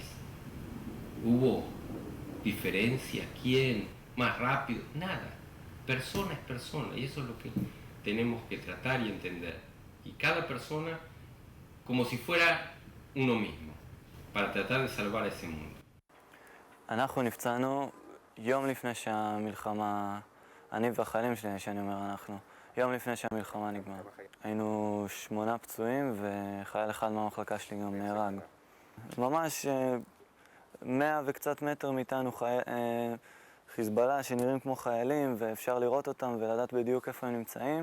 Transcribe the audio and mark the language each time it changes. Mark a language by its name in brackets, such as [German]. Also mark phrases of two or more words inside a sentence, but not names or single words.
[Spanish] ¿Hubo diferencia? ¿Quién? ¿Más rápido? Nada. Persona es persona y eso es lo que tenemos que tratar y entender. Y cada persona como si fuera uno mismo, para tratar de salvar ese mundo. [Hebrew] אנחנו נפצענו יום לפני שהמלחמה, אני והחיילים שלי, שאני אומר אנחנו, יום לפני שהמלחמה נגמר. היינו 8 פצועים וחייל אחד מהמחלקה שלי גם נהרג. ממש 100 וקצת מטר מאיתנו חיזבאללה שנראים כמו חיילים ואפשר לראות אותם ולדעת בדיוק איפה הם נמצאים.